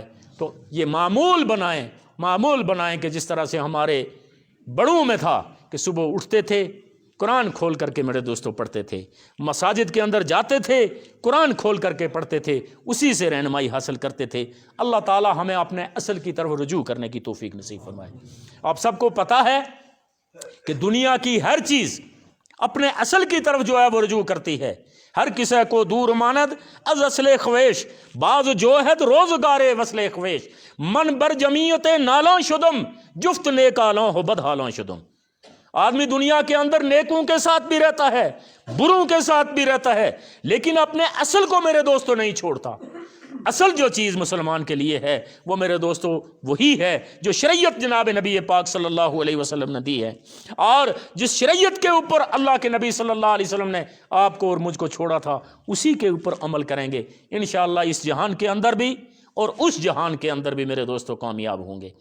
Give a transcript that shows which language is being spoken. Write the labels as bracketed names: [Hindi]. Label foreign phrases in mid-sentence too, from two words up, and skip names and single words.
[Urdu] تو یہ معمول بنائیں کہ جس طرح سے ہمارے بڑوں میں تھا کہ صبح اٹھتے تھے، قرآن کھول کر کے میرے دوستوں پڑھتے تھے، مساجد کے اندر جاتے تھے قرآن کھول کر کے پڑھتے تھے، اسی سے رہنمائی حاصل کرتے تھے۔ اللہ تعالی ہمیں اپنے اصل کی طرف رجوع کرنے کی توفیق نصیب فرمائے۔ آپ سب کو پتہ ہے کہ دنیا کی ہر چیز اپنے اصل کی طرف جو ہے وہ رجوع کرتی ہے۔ [Persian] ہر کسے کو دور ماند از اصل خویش، بعض جوہد روزگار وصل خویش، من بر جمیعت نالاں شدم، جفت نیک آلاں ہو بد حالاں شدم۔ [Urdu] آدمی دنیا کے اندر نیکوں کے ساتھ بھی رہتا ہے، بروں کے ساتھ بھی رہتا ہے، لیکن اپنے اصل کو میرے دوستو نہیں چھوڑتا۔ اصل جو چیز مسلمان کے لیے ہے وہ میرے دوستو وہی ہے جو شریعت جناب نبی پاک [Arabic] صلی اللہ علیہ وسلم [Urdu] نے دی ہے، اور جس شریعت کے اوپر اللہ کے نبی [Arabic] صلی اللہ علیہ وسلم [Urdu] نے آپ کو اور مجھ کو چھوڑا تھا اسی کے اوپر عمل کریں گے [Arabic] انشاءاللہ [Urdu] اس جہان کے اندر بھی اور اس جہان کے اندر بھی میرے دوستو کامیاب ہوں گے۔